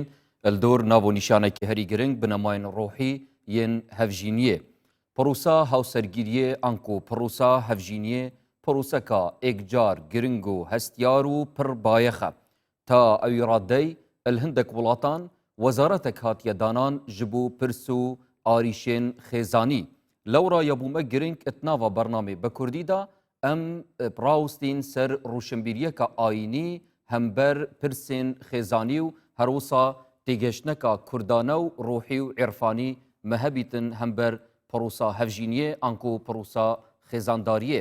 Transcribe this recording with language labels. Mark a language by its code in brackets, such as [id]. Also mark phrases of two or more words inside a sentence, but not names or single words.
[ku] ئەلدۆر ناو و نیشانێکی هەری گرنگ بنەماین ڕۆحی یەن هەڤژینیە پڕوسا هاوسەرگیریە ئەنک و پڕوسا هەڤژینیە پڕوسەکە ئێکجار گرنگ و هەستیار و پڕ بایەخە تا ئەوی ڕاددەی هەندێک وڵاتان وەزارەتێک هاتیە دانان ji bo pirs û arîşên xêzanî lewra ya bûme giring etnava bernamê bi Kurdî da em rawistîn ser rûşinbîriyeka ayînî hember pirsên xêzanî û herwisa têgeştneka kurdane û ruhî û irfanî me hebîtin hember pirûsa hevjîniyê an ku pirûsa xêzandariyê.